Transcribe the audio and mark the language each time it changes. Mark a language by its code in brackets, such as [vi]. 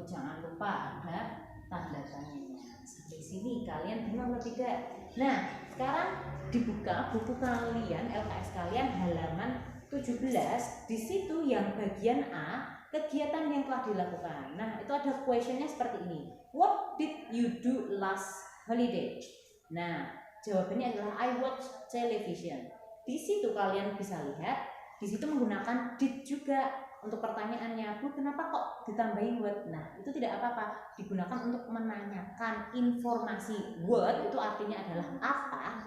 [id] Jangan lupa ada tanda tanyanya. Sampai sini kalian bingung atau tidak? Nah, sekarang dibuka buku kalian, LKS kalian halaman 17. Di situ yang bagian A, kegiatan yang telah dilakukan. Nah, itu ada questionnya seperti ini. [en] What did you do last holiday? [id] Nah, jawabannya adalah [en] I watch television. [id] Di situ kalian bisa lihat, di situ menggunakan did juga untuk pertanyaannya. Bu, kenapa kok ditambahin what? Nah, itu tidak apa-apa, digunakan untuk menanyakan informasi. What itu artinya adalah apa.